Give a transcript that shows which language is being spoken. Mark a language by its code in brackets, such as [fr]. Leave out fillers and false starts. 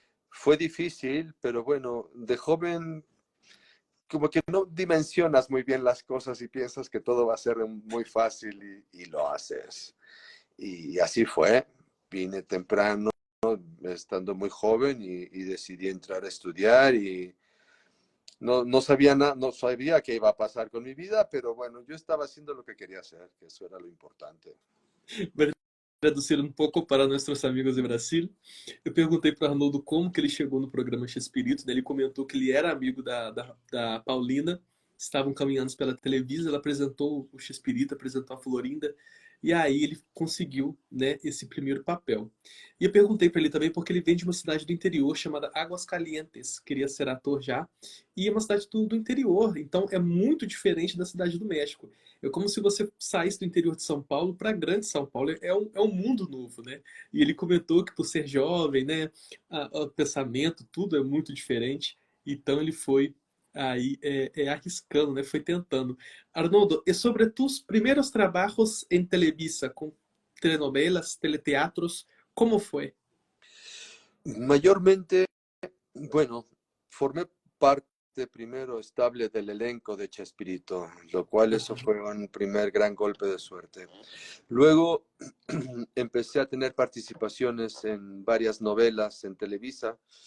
[es] Fue difícil, pero bueno, de joven como que no dimensionas muy bien las cosas y piensas que todo va a ser muy fácil y lo haces. Y así fue. Vine temprano, estando muy joven y decidí entrar a estudiar y no sabía nada, no sabía qué iba a pasar con mi vida, pero bueno, yo estaba haciendo lo que quería hacer, que eso era lo importante. [pt] Para traduzir um pouco para nossos amigos de Brasil, eu perguntei para o Arnoldo como que ele chegou no programa Chespirito, né? Ele comentou que ele era amigo da Paulina, estavam caminhando pela Televisa, ela apresentou o Chespirito, apresentou a Florinda, e aí ele conseguiu, né, esse primeiro papel. E eu perguntei para ele também porque ele vem de uma cidade do interior chamada Águas Calientes, queria ser ator já, e é uma cidade do interior, então é muito diferente da cidade do México. É como se você saísse do interior de São Paulo para grande São Paulo. É um mundo novo, né? E ele comentou que por ser jovem, né, o pensamento, tudo é muito diferente. Então ele foi aí arriscando, né? Foi tentando. Arnoldo, e sobre tus primeiros trabalhos em Televisa, com telenovelas, teleteatros, como foi? [es] Mayormente, bueno, formé parte parte primero estable del elenco de Chespirito, lo cual eso fue un primer gran golpe de suerte. Luego empecé a tener participaciones en varias novelas en Televisa.